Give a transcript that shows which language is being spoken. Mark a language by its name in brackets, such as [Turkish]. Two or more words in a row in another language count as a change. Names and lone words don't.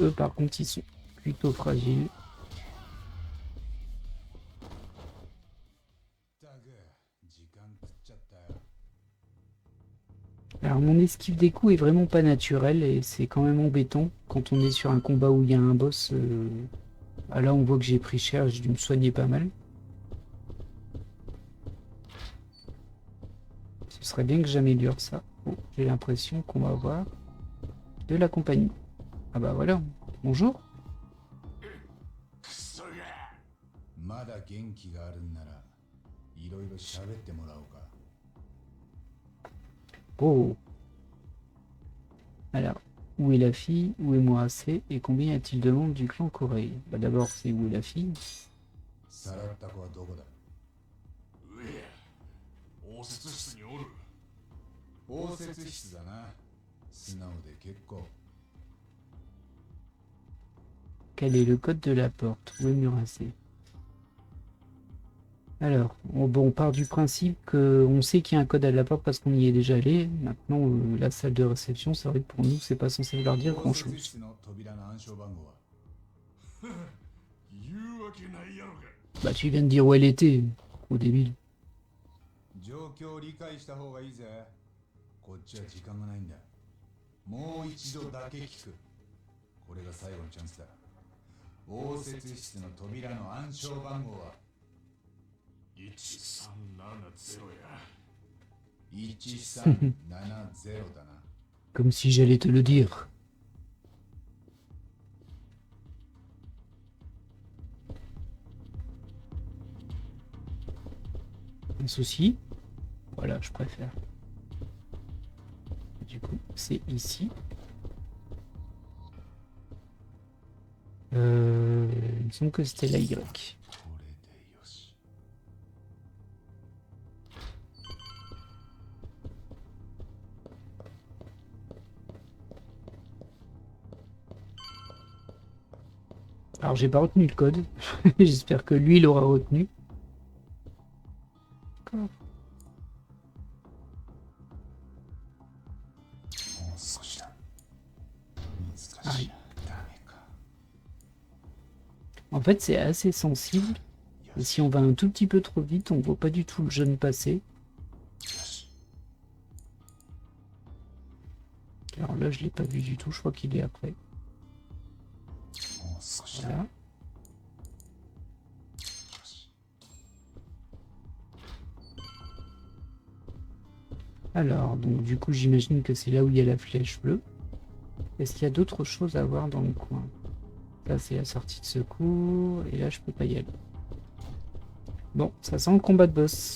[French] Eux, par contre, ils sont plutôt fragiles. Alors, mon esquive des coups est vraiment pas naturel et c'est quand même embêtant quand on est sur un combat où il y a un boss. Ah, là, on voit que j'ai pris cher, j'ai dû me soigner pas mal. Ce serait bien que j'améliore ça. Oh, j'ai l'impression qu'on va avoir de la compagnie. Ah bah voilà. Bonjour. [Japanese] クソが。まだ元気があるんなら、いろいろ喋ってもらおうか。 [French] Oh. Alors, où est la fille? Où est Moiracé? Et combien y a-t-il de membres du clan Corée? Bah d'abord, c'est où est la fille? [Japanese] さらった子はどこだ。上や。応接室におる。応接室だな。素直で結構。 [French] Quel est le code de la porte? Où est Muracé? Alors, bon, on part du principe qu'on sait qu'il y a un code à la porte parce qu'on y est déjà allé. Maintenant, la salle de réception, c'est vrai que pour nous, c'est pas censé vouloir dire grand-chose. Bah, tu viens de dire où elle était, au début. [Japanese] 状況を理解した方がいいぜ。こっちは時間がないんだ。もう一度だけ聞く。これが最後のチャンスだ。応接室の扉の暗証番号は1370や。1370だな。 [French] Comme si j'allais te le dire. Un souci? Voilà, je préfère. Du coup, c'est ici. Il me semble que c'était la Y. [Japanese] これでよし。 [French] Alors, j'ai pas retenu le code. J'espère que lui, il aura retenu. D'accord. [Japanese] もう少しだ。難しいな。ダメか。 [French] En fait, c'est assez sensible. Et si on va un tout petit peu trop vite, on voit pas du tout le jeune passer. [Japanese] よし。 [French] Alors là, je l'ai pas vu du tout. Je crois qu'il est après. [Japanese] もう少しだ。 [French] Voilà. [Japanese] よし。 [French] Alors, donc du coup, j'imagine que c'est là où il y a la flèche bleue. Est-ce qu'il y a d'autres choses à voir dans le coin? Là, c'est la sortie de secours. Et là, je peux pas y aller. Bon, ça sent le combat de boss.